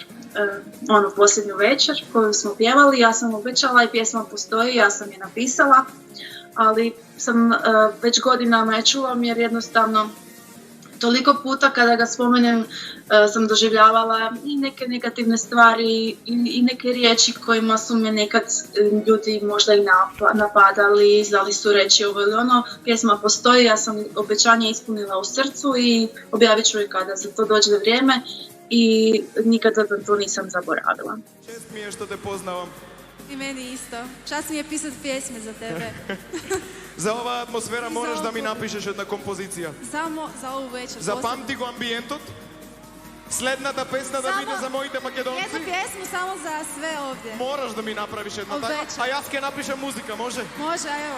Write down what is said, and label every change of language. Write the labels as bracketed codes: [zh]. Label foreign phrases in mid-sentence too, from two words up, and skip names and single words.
[hr] Onu posljednju večer koju smo pjevali, ja sam obećala i pjesma postoji, ja sam je napisala, ali sam već godinama je čuvam jer jednostavno toliko puta kada ga spomenem sam doživljavala i neke negativne stvari i neke riječi kojima su me nekad ljudi možda i napadali, znali su reći ovo ili ono. Pjesma postoji, ja sam obećanje ispunila u srcu i objavit ću je kada za to dođe vrijeme i nikada to nisam zaboravila. Čest mi je što te poznavam. I meni isto. Čast mi je pisati pjesme za tebe. [mk] За оваа атмосфера мораш да ми напишеш една композиција. [sr] Само за ову вечер. [mk] Запамти го амбиентот. Следната песна да биде за моите македонци. [sr] Една песма само за све овде. [mk] Мораш да ми направиш една така. А јас ќе напишам музика, може? Може, ево.